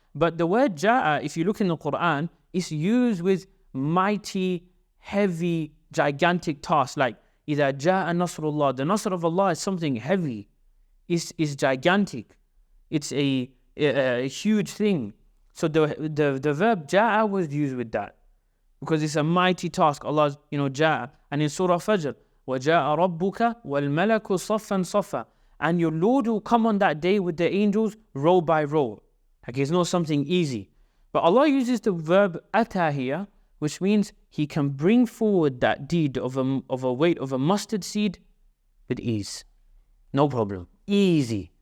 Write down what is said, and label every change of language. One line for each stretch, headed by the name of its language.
English: But the word ja'a, if you look in the Quran, is used with mighty, heavy, gigantic tasks, like
Arabic: إِذَا جَاءَ نَصْرُ اللَّهِ.
English: The Nasr of Allah is something heavy, is gigantic, it's a huge thing. So the verb ja'a was used with that, because it's a mighty task. Allah's, ja'a. And in Surah Fajr,
Arabic: وَجَاءَ رَبُّكَ وَالْمَلَكُ صَفًّا صَفًّا.
English: And your Lord will come on that day with the angels row by row. Like it's not something easy. But Allah uses the verb ata here, which means He can bring forward that deed of a weight of a mustard seed with ease. No problem. Easy.